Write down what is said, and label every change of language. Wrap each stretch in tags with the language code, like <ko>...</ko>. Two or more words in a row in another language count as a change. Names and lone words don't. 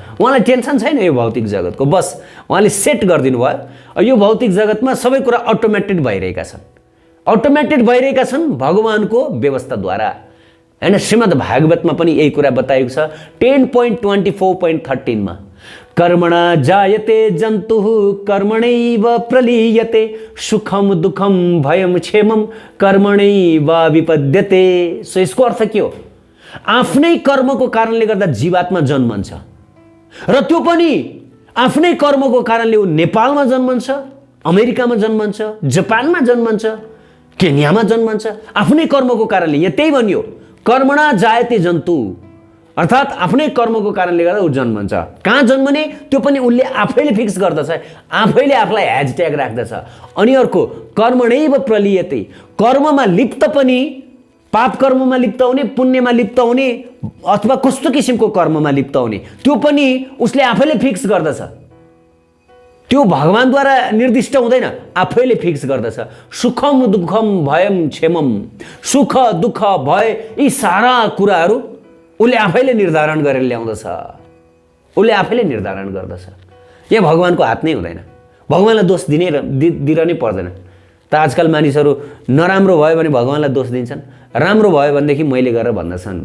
<ne>उहाँलाई टेन्सन छैन यो भौतिक जगतको, बस उहाँले सेट गरिदिनु भयो। यो भौतिक जगतमा सबै कुरा अटोमेटेड भइरहेका छन्, अटोमेटेड भइरहेका छन् भगवानको व्यवस्थाद्वारा। हैन, श्रीमद् भागवतमा पनि यही कुरा बताएको छ। 10.24.13 मा</ne> <sa>कर्मणा जायते जन्तुः कर्मणैव प्रलीयते सुखम दुःखम भयम क्षेमम कर्मणैव विपद्यते।</sa> <ne>सो यसको अर्थ के हो? आफ्नै कर्मको कारणले गर्दा जीवात्मा जन्मन्छ र त्यो पनि आफ्नै कर्मको कारणले ऊ नेपालमा जन्मन्छ, अमेरिकामा जन्मन्छ, जापानमा जन्मन्छ, केन्यामा जन्मन्छ। आफ्नै कर्मको कारणले, यहाँ त्यही भनियो</ne> <sa>कर्मणा जायते जन्तु,</sa> <ne>अर्थात् आफ्नै कर्मको कारणले गर्दा ऊ जन्मन्छ। कहाँ जन्मने त्यो पनि उसले आफैले फिक्स गर्दछ, आफैले आफूलाई ह्याजट्याग राख्दछ। अनि अर्को</ne> <sa>कर्मणैव प्रलीयते,</sa> <ne>कर्ममा लिप्त पनि, पाप कर्ममा लिप्त हुने, पुण्यमा लिप्त हुने, अथवा कस्तो किसिमको कर्ममा लिप्त हुने, त्यो पनि उसले आफैले फिक्स गर्दछ। त्यो भगवानद्वारा निर्दिष्ट हुँदैन, आफैले फिक्स गर्दछ।</ne> <sa>सुखम दुःखम भयम क्षेमम,</sa> <ne>सुख दुःख भय यी सारा कुराहरू उसले आफैले निर्धारण गरेर ल्याउँदछ, उसले आफैले निर्धारण गर्दछ। यहाँ भगवानको हात नै हुँदैन, भगवानलाई दोष दिरनै पर्दैन। त आजकल मानिसहरू नराम्रो भयो भने भगवानलाई दोष दिन्छन्, राम्रो भयो भनेदेखि मैले गरेर भन्दछन्।</ne>